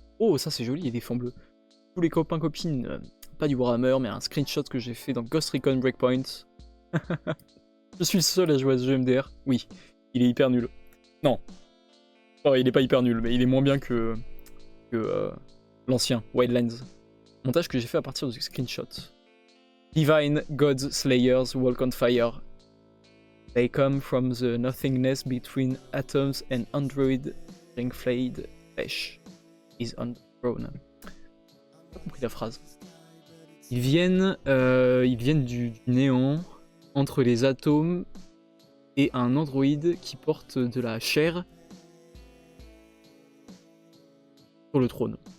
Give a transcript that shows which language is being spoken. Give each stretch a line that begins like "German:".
French: Oh, ça c'est joli, il y a des fonds bleus. Tous les copains copines, pas du Warhammer, mais un screenshot que j'ai fait dans Ghost Recon Breakpoint. Je suis le seul à jouer à ce jeu MDR. Oui, il est hyper nul. Non. Oh, il est pas hyper nul, mais il est moins bien que l'ancien, Wildlands. Montage que j'ai fait à partir de screenshot.
English: Divine Gods Slayers Walk on Fire. They come from the nothingness between atoms and android ringflayed flesh is on the throne.
French: J'ai pas compris la phrase. Ils viennent du néant entre les atomes et un androïde qui porte de la chair sur le trône.